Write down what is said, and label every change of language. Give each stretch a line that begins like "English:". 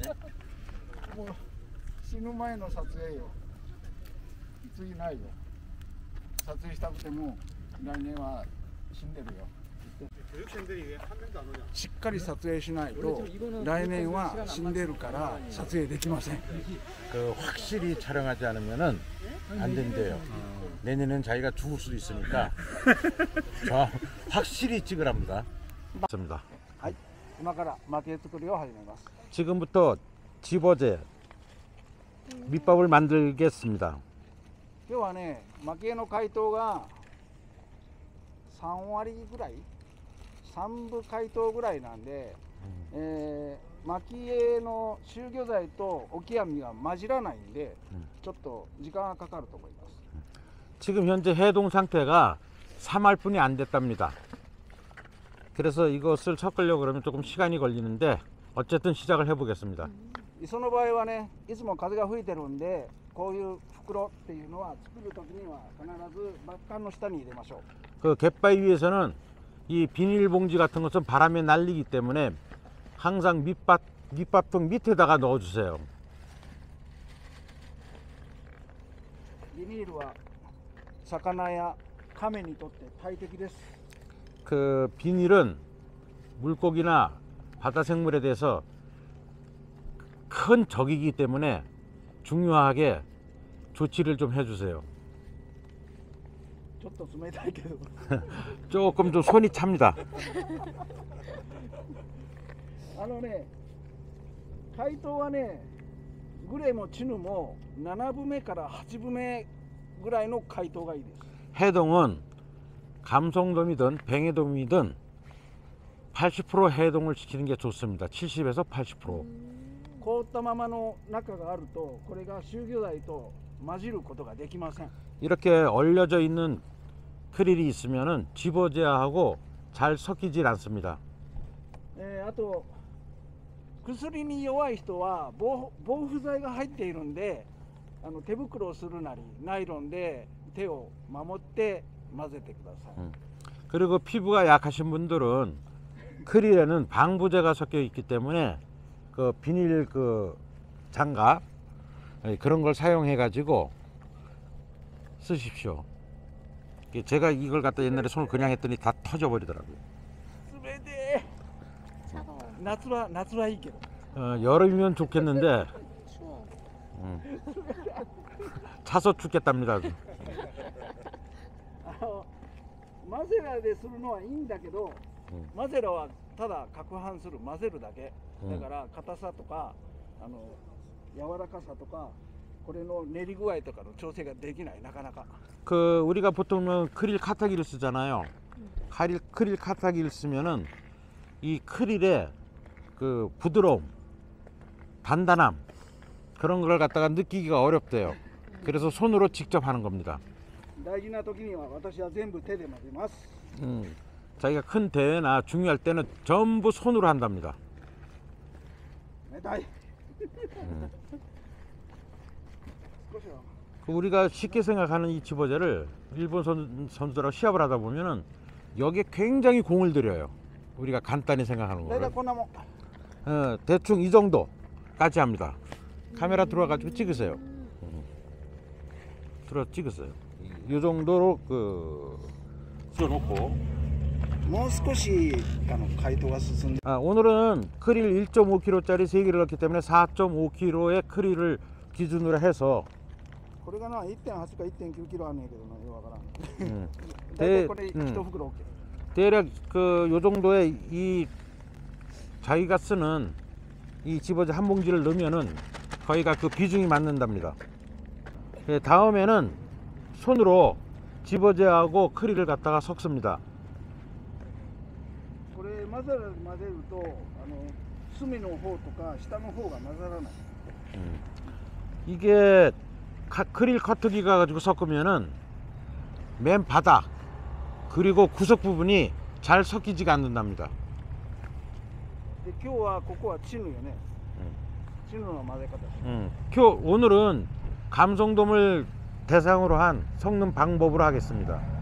Japanese: ら。もう死ぬ前の撮影よ。次ないよ。撮影したくても来年は死んでるよ。しっかり撮影しないと来年は死んでるから撮影できません。
Korean: 그 확실히 촬영하지 않으면은 안 된대요. 내년엔 자기가 죽을 수도 있으니까 저 확실히 찍으랍니다. 맞습니다.
Japanese: はい、今から蒔絵作りを始めます。
Korean: 지금부터 집어제 밑밥을 만들겠습니다.
Japanese: 今日はね、蒔絵の解凍が3割ぐらい、3分解凍ぐらいなんで、蒔絵の集魚剤とオキアミが混じらないんで、ちょっと時間がかかると思います。
Korean: 지금 현재 해동 상태가 3알뿐이 안 됐답니다. 그래서 이것을 섞으려고 그러면 조금 시간이 걸리는데 어쨌든 시작을 해보겠습니다.
Japanese: 磯の場合はね、いつも風が吹いてるんで、こういう袋っていうのは作る時には必ずバッカンの下に入れましょう。
Korean: 그 갯바위 위에서는 이 비닐봉지 같은 것은 바람에 날리기 때문에 항상 밑밥통 밑에다가 넣어주세요.
Japanese: ビニールは魚や亀にとって大敵です。
Korean: 그 비닐은 물고기나 바다 생물에 대해서 큰 적이기 때문에 중요하게 조치를 좀 해주세요.
Japanese: ちょっと冷たいけど。
Korean: 조금 좀 손이 찹니다.
Japanese: あのね、解凍はね、グレもチヌも7分目から8分目ぐらいの解凍がいいです。
Korean: 해동은 감성돔이든 뱅에돔이든 80% 해동을 시키는 게 좋습니다. 70에서 80%.
Japanese: 凍ったままの中があると、これが集魚剤と混じることができません。
Korean: 이렇게 얼려져 있는 크릴이 있으면은 집어제하고 잘 섞이질 않습니다.
Japanese: あと薬に弱い人は防腐剤が入っているんで、手袋をするなりナイロンで手を守って混ぜてください。
Korean: 그리고 피부가 약하신 분들은 크릴에는 방부제가 섞여 있기 때문에 그 비닐 그 장갑 그런 걸 사용해 가지고 쓰십시오. 제가 이걸 갖다 옛날에 손을 그냥 했더니 다 터져 버리더라고요.
Japanese: 冷てー。夏はいいけど。
Korean: 여름이면 좋겠는데 추워. 차서 죽겠답니다.
Japanese: マゼラでするのはいいんだけど、マゼラはただ攪拌する、混ぜるだけ。だから硬さとか柔らかさとかこれの練り具合とかの調整ができない、なかなか。
Korean: 그 우리가 보통은 크릴 카타기를 쓰잖아요. 크릴 카타기를 쓰면은 이 크릴의 그 부드러움, 단단함 그런 걸 갖다가 느끼기가 어렵대요. 그래서 손으로 직접 하는 겁니다.
Japanese: 大事な時には私は全部手で混ぜます。
Korean: 자기가 큰 대회나 중요할 때는 전부 손으로 한답니다.
Japanese: 冷たい。少しは
Korean: 우리가 쉽게 생각하는 이 집어제를 일본 선수들하고 시합을 하다 보면은 여기에 굉장히 공을 들여요. 우리가 간단히 생각하는
Japanese: 大体
Korean: 거를.
Japanese: こんなもん。
Korean: 대충 이 정도까지 합니다. 카메라 들어와가지고 찍으세요. 들어 찍으세요. 이 정도로 그 쏘놓고.
Japanese: もう少し解凍が進んで。
Korean: 오늘은 크릴 1.5kg짜리 3개를 넣기 때문에 4.5kg의 크릴을 기준으로 해서
Japanese: これがな 1.8 か 1.9 キロあんねんけどな、よくわからん。 음, 大体これ1袋 OK。
Korean: 대략 그 요 정도의 이 자기가 쓰는 이 집어제 한 봉지를 넣으면은 거의가 그 비중이 맞는답니다. 다음에는 손으로 집어제하고 크릴을 갖다가 섞습니다.
Japanese: これ混ぜると隅の方とか下の方が混ざらない。
Korean: 이게 크릴 커터기 가지고 섞으면은 맨 바닥 그리고 구석 부분이 잘 섞이지가 않는답니다.
Japanese: で今日はここはチヌよね。チヌの混ぜ方。
Korean: 오늘은 감성돔을 대상으로 한 섞는 방법으로 하겠습니다.